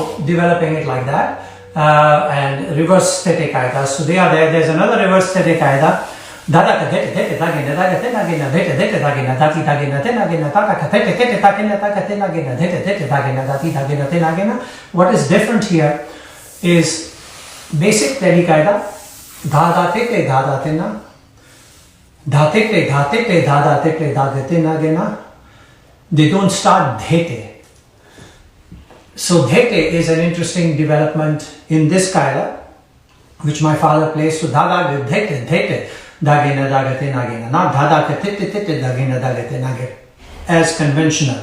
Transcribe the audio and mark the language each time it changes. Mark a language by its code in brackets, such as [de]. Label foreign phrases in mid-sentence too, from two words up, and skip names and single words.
[en] developing it like that. And reverse thete kaida. So they are there. There's another reverse thete kaida. Dada ka dete dete dagina daga te nagina dete dete dagina dati dagina te nagina taka ka dete dete dagina taka te nagina dete dete dagina dati dagina te nagina. What is different here is basic tedi kaida. Dada te dada te na. Dhate te dada te dada te nagina. They don't start dhete. So dhete is an interesting development in this kaida, which my father plays. So dada dhete dhete dagina dagate nagina, not dada tete tete dagina dagate nagate, as conventional.